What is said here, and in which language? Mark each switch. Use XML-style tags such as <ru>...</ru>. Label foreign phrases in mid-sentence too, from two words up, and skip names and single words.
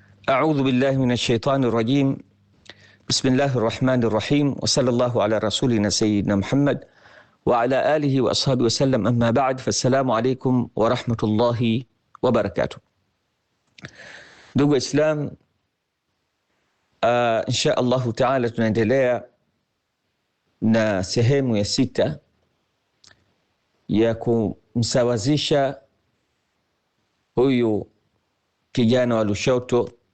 <ar>أعوذ بالله من الشيطان الرجيم. بسم الله الرحمن الرحيم، وصلى الله على رسولنا سيدنا محمد وعلى آله وأصحابه وسلم. أما بعد، فالسلام عليكم ورحمة الله وبركاته.</ar> <sw>Ndugu Islam,</sw> <ar>إن شاء الله تعالى</ar> <sw>tunaendelea na sehemu ya 6 ya kumsawazisha huyu kijana wa Lushoto,</sw>